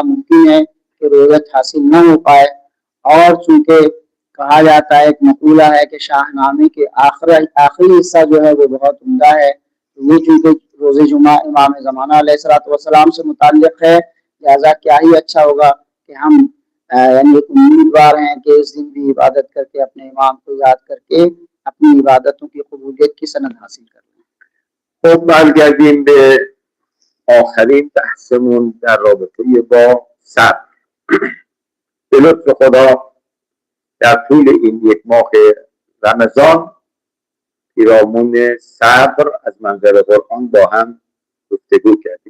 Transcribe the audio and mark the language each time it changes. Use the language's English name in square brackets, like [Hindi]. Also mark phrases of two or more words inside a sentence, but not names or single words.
[Urdu] ممکن ہے کہ روزت حاصل نہ ہو پائے، اور چونکہ کہا جاتا ہے، ایک مقولہ ہے کہ شاہنامے کے آخری حصہ جو ہے وہ بہت عمدہ ہے. تو یہ چونکہ روزِ جمعہ امام زمانہ علیہ السلام سے متعلق ہے، لہٰذا کیا ہی اچھا ہوگا کہ ہم یعنی امیدوار ہیں کہ اس دن بھی عبادت کرکے اپنے امام کو یاد کرکے اپنی عبادتوں کی قبولیت کی سند حاصل کر لیں. [Persian] خب برگردیم به آخرین بحثمون در رابطه با صبر. به لطف خدا در طول این یک ماه رمضان پیرامون صبر از منظر قرآن با هم گفتگو کردیم.